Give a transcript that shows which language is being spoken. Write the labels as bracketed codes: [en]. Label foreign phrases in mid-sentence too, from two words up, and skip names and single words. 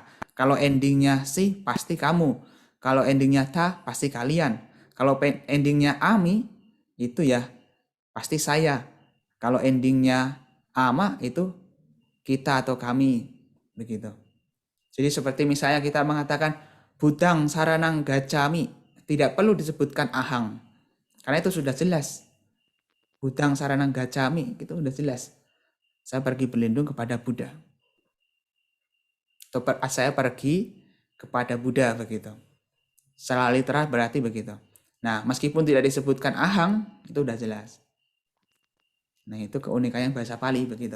[id] Kalau endingnya si pasti kamu. Kalau endingnya ta pasti kalian. Kalau endingnya ami itu ya pasti saya. Kalau endingnya ama itu kita atau kami begitu. [pi] Jadi seperti misalnya kita mengatakan budang saranang gacami, [id] tidak perlu disebutkan ahang. Karena itu sudah jelas. [pi] Budang saranang gacami itu sudah jelas. [id] Saya pergi berlindung kepada Buddha. Atau saya pergi kepada Buddha begitu. Secara literal berarti begitu. Nah, meskipun tidak disebutkan ahang, itu sudah jelas. Nah, itu keunikannya bahasa Pali begitu.